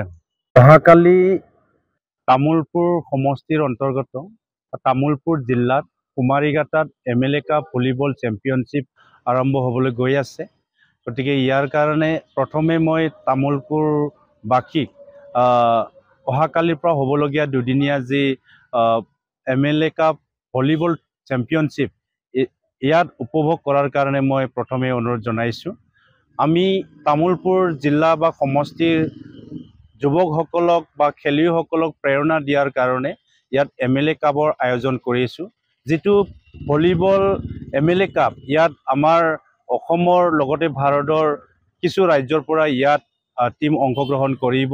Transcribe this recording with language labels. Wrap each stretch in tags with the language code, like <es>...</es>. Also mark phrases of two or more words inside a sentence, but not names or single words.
<as>আহাকালি তামুলপুৰ সমষ্টিৰ অন্তৰ্গত তামুলপুৰ জিলাত কুমাৰীকাটাত এমএলএ কাপ ভলীবল চেম্পিয়নশ্বিপ আৰম্ভ হ'বলৈ গৈ আছে। গতিকে যাৰ কাৰণে প্ৰথমে মই তামুলপুৰবাসীক আহাকালিৰ পৰা হ'বলগীয়া দুদিনীয়া জী এমএলএ কাপ ভলীবল চেম্পিয়নশ্বিপ ইয়াত উপভোগ কৰাৰ কাৰণে মই প্ৰথমে অনুৰোধ জনাইছোঁ। আমি তামুলপুৰ জিলা বা সমষ্টিৰ যুৱকসকলক বা খেলুৱৈসকলক প্ৰেৰণা দিয়াৰ কাৰণে ইয়াত এমএলএ কাপৰ আয়োজন কৰিছোঁ। যিটো ভলিবল এমএলএ কাপ ইয়াত আমাৰ অসমৰ লগতে ভাৰতৰ কিছু ৰাজ্যৰ পৰা ইয়াত টিম অংশগ্ৰহণ কৰিব।</as>